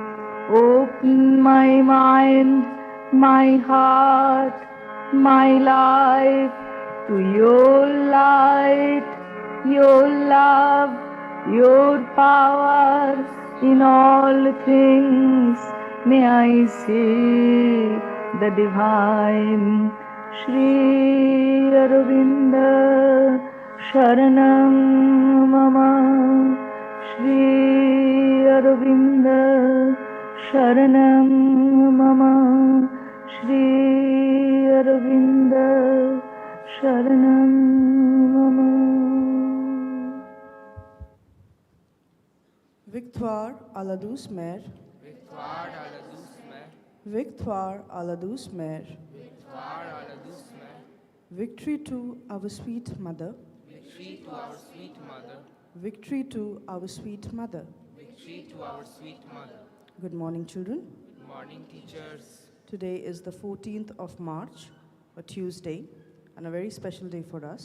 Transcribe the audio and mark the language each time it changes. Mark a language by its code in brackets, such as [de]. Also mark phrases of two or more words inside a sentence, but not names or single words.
[en] Open my mind, my heart, my life to your light, your love, your power in all things. May I see the divine. [sa] श्री अरविन्द शरणं मम. श्री अरविन्द शरणं मम. श्री अरविन्द शरणं मम. [fr] Victoire à la douce mère, Victoire à la douce mère, victoire à la douce mère, victoire à la douce mère, [en] victory to our sweet mother, victory to our sweet mother, victory to our sweet mother. victory to our sweet mother. Good morning, children. Good morning, teachers. Today is the 14th of March, a Tuesday, and a very special day for us.